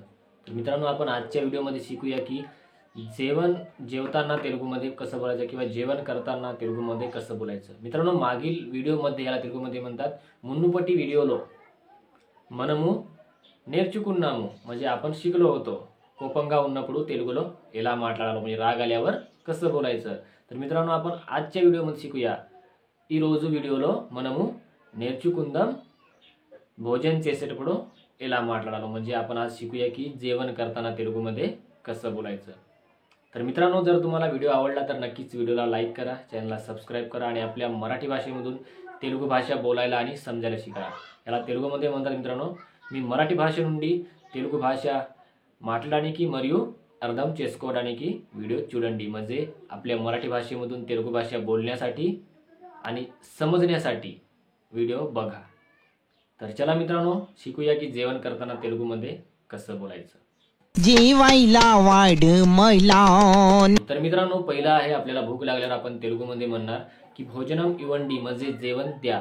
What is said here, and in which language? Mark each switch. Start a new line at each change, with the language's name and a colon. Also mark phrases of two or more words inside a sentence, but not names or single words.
Marathi: तर मित्रांनो, आपण आजच्या व्हिडिओमध्ये शिकूया की जेवताना तेलुगूमध्ये कसं बोलायचं किंवा जेवण करताना तेलुगूमध्ये कसं बोलायचं। मित्रांनो, मागील व्हिडिओमध्ये याला तेलुगूमध्ये म्हणतात
Telugu: మునుపటి వీడియోలో మనము నేర్చుకున్నాము,
Marathi: म्हणजे आपण शिकलो होतो
Telugu: కోపంగా ఉన్నప్పుడు తెలుగులో ఎలా మాట్లాడాలో,
Marathi: म्हणजे राग आल्यावर कसं बोलायचं। तर मित्रांनो, आपण आजच्या व्हिडिओमध्ये शिकूया।
Telugu: ఈ రోజు వీడియోలో మనము నేర్చుకుందాం भोजन చేసేటప్పుడు ఎలా మాట్లాడాలో,
Marathi: म्हणजे आपण आज शिकूया की जेवण करताना तेलुगूमध्ये कसं बोलायचं। तर मित्रांनो, जर तुम्हाला व्हिडिओ आवडला तर नक्कीच व्हिडिओला लाईक करा, चॅनलला सबस्क्राइब करा आणि आपल्या मराठी भाषेमधून तेलुगू भाषा बोलायला आणि समजायला शिका। याला तेलुगूमध्ये म्हणतात मित्रांनो,
Telugu: మీ మరాఠీ భాష నుండి తెలుగు భాష మాట్లాడడానికి మరియు అర్థం చేసుకోవడానికి వీడియో చూడండి।
Marathi: म्हणजे आपल्या मराठी भाषेमधून तेलुगू भाषा बोलण्यासाठी आणि समजण्यासाठी व्हिडिओ बघा। तर चला मित्रांनो, शिकूया की जेवण करताना तेलुगूमध्ये कसं बोलायचं। जेवायला वाढ मैलान। तर मित्रांनो, पहिला आहे आपल्याला भूक लागल्यावर आपण तेलुगूमध्ये म्हणणार की
Telugu: భోజనం ఇవ్వండి,
Marathi: म्हणजे जेवण द्या।